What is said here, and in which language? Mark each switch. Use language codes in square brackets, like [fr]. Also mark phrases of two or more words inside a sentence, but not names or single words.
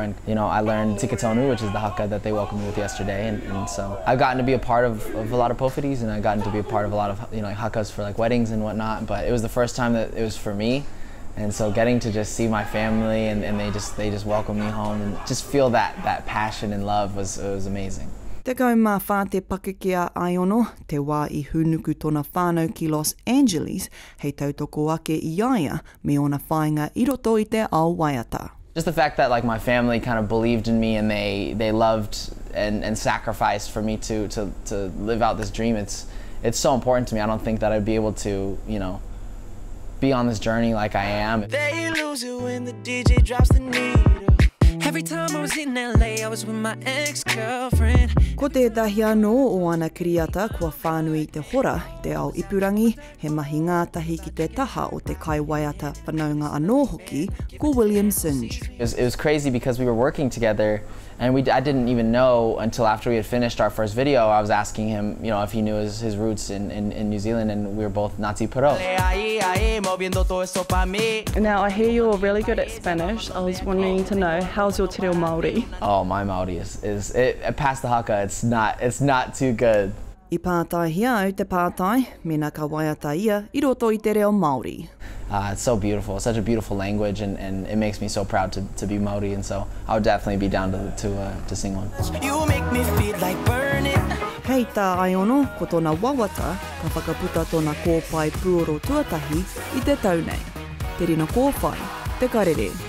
[en] And I learned Tikatonu, which is the haka that they welcomed me with yesterday, and so I've gotten to be a part of a lot of pofitis, and I've gotten to be a part of a lot of hakas for like weddings and whatnot. But it was the first time that it was for me. And so getting to just see my family and they just welcome me home and just feel that passion and love was amazing. [mi] Te kau mā whā te pakeke a Aiono, te wā I hunuku tōna whānau ki Los Angeles, hei tautoko ake I aia me ona whāinga I roto I te ao waiata. [en] Just the fact that my family kind of believed in me and they loved and sacrificed for me to live out this dream, it's so important to me. I don't think that I'd be able to, be on this journey like I am. They lose it when the DJ drops the needle. Every time I was in LA, I was with my ex-girlfriend. [mi] Ko tētahi anō o ana kiriata kua whānui te hora I te ao ipurangi, he mahi ngātahi ki te taha o te kai waiata whanaunga anō hoki, ko William Singe. [en] It was crazy because we were working together and I didn't even know until after we had finished our first video. I was asking him, if he knew his roots in New Zealand, and we were both Ngāti Porou. Now I hear you're really good at Spanish. I was wanting to know, how's your [mi] te reo Māori? [en] Oh, my Māori is past the haka. It's not too good. [mi] I pātai au te pātai, mena ka waiata ia I roto I te reo Māori. [en] It's so beautiful. It's such a beautiful language, and it makes me so proud to be Māori, and so I would definitely be down to sing one. You make me feel like burning. [mi] Hei tā Aiono, ko tōna wawata, ka whakaputa tōna kōpai puoro tuatahi I te taunei. Te rina kōwhai, te karere.